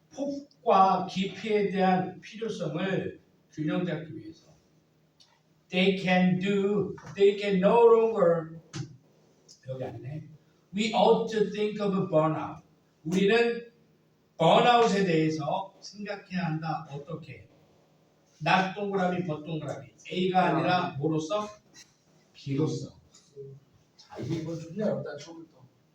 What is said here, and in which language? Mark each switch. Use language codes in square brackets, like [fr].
[ko] 폭과 깊이에 대한 필요성을 균형 잡기 위해서 they can no longer 여기 아니네. [en] We ought to think of burnout. [ko] 우리는 burnout에 대해서 생각해야 한다. 어떻게? not 동그라미, but 동그라미. A가 아니라 뭐로서? B로서. 자, 이게 이건 존나 어렵다. 처음부터.